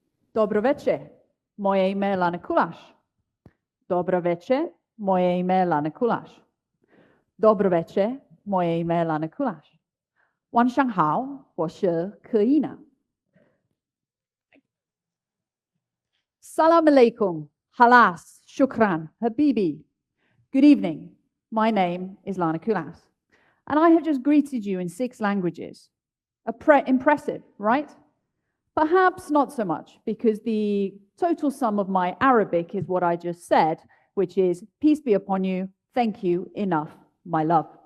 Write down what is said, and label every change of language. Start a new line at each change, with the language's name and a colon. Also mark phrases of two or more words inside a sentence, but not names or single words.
Croatian: Dobro večer, moje ime je Lana Kulas. Dobro večer, moje ime je Lana Kulas. Dobro večer, moje ime je Lana Kulas.
Chinese: 晚上好，我是可以呢。
Arabic: سلام عليكم، خلاص، شكراً، حبيبي.
English: Good evening, my name is Lana Kulas, and I have just greeted you in 6 languages. Impressive, right? Perhaps not so much, because the total sum of my Arabic is what I just said, which is, peace be upon you, thank you, enough, my love.